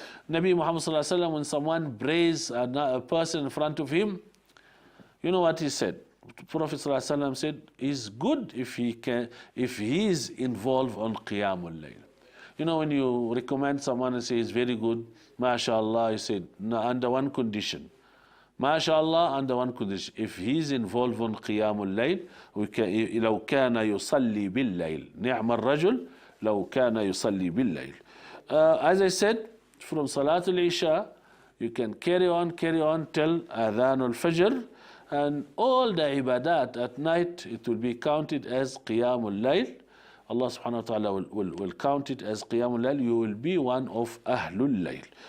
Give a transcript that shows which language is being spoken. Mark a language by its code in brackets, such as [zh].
[en] Nabi Muhammad sallallahu alaihi wasallam, when someone braised a person in front of him, you know what he said? Prophet sallallahu alaihi wasallam said, "It's good if he is involved on Qiyamul Layl." You know, when you recommend someone and say it's very good, mashallah, you said, no, under one condition. MashaAllah, under one condition. If he's involved in Qiyamul Layl, [ar] لو كان يصلي بالليل نعم الرجل لو كان يصلي بالليل. [en] As I said, from Salatul Isha, you can carry on till Adhanul Fajr, and all the ibadat at night, it will be counted as Qiyamul Layl. Allah subhanahu wa ta'ala will count it as Qiyamul Layl. You will be one of Ahlul Layl.